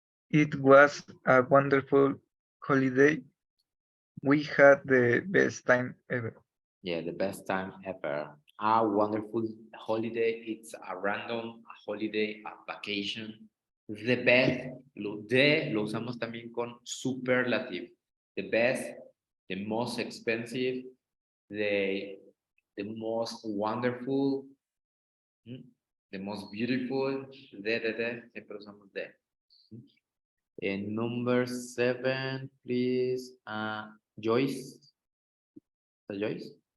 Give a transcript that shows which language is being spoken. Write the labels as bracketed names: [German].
[English] It was a wonderful holiday. We had the best time ever. Yeah, the best time ever. A wonderful holiday. It's a random holiday, a vacation. The best, [Spanish] de lo usamos también con superlative. [English] The best, the most expensive, the most wonderful, the most beautiful. [Spanish] Siempre usamos de. [English] And number 7, please, Joyce. Joyce?